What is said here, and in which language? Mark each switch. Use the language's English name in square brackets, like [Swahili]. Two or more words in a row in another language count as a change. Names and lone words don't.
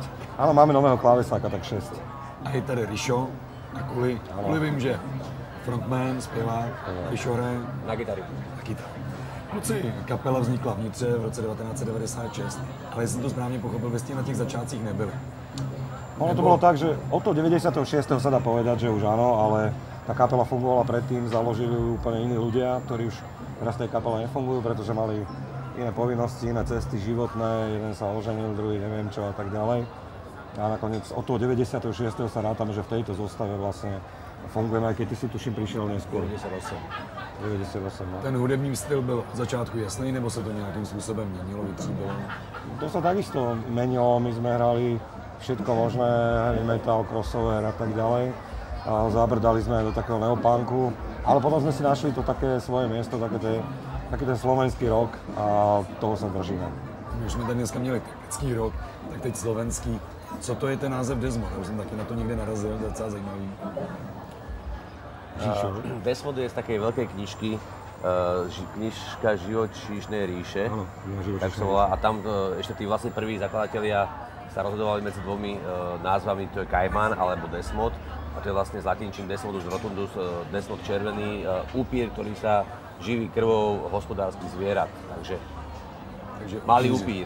[Slovak] Áno, máme nového klávesáka, tak 6. [Czech] A je tady Rišo a Kuli. Kuli vím, že frontman, zpěvák, Rišo hraje na kytaru. Kluci, kapela vznikla v Nitře v roce 1996, ale jestli jsem to správně pochopil, vy jste na těch začátcích nebyli. [Slovak] Ono to bolo tak, že od toho 96. sa dá povedať, že už áno, ale tá kapela fungovala predtým, založili ju úplne iní ľudia, ktorí už teraz v tej kapele nefungujú, pretože mali iné povinnosti, iné cesty životné, jeden sa oženil, druhý neviem čo a tak ďalej. A nakoniec od toho 96. sa rátame, že v tejto zostave vlastne fungujeme, aj keď ty si tuším prišiel neskôr. 98, no. [Czech] Ten hudební styl byl od začátku jasný, nebo se to nějakým způsobem měnilo, vytříbilo? [Slovak] To sa takisto menilo, my sme hrali všetko možné, [English] heavy metal, [Slovak] crossover a tak ďalej. A zabrdali sme do takého neopunku, ale potom sme si našli to také svoje miesto, taký ten slovenský rock a toho sa držíme. [Czech] My už jsme tady dneska měli typický rock, tak teď slovenský. Co to je ten název Desmod? Já jsem taky na to někde narazil, to je docela zajímavý. [Slovak] Desmod je z takej veľkej knižky, knižka Živočíšnej ríše, tak sa volá, a tam ešte tí vlastne prví zakladatelia sa rozhodovali medzi dvomi názvami, to je Kajman alebo Desmod, a to je vlastne z latinčín [Latin] Desmodus rotundus, [Slovak] Desmod červený, upír, ktorý sa živí krvou hospodárskych zvierat, takže malý upír.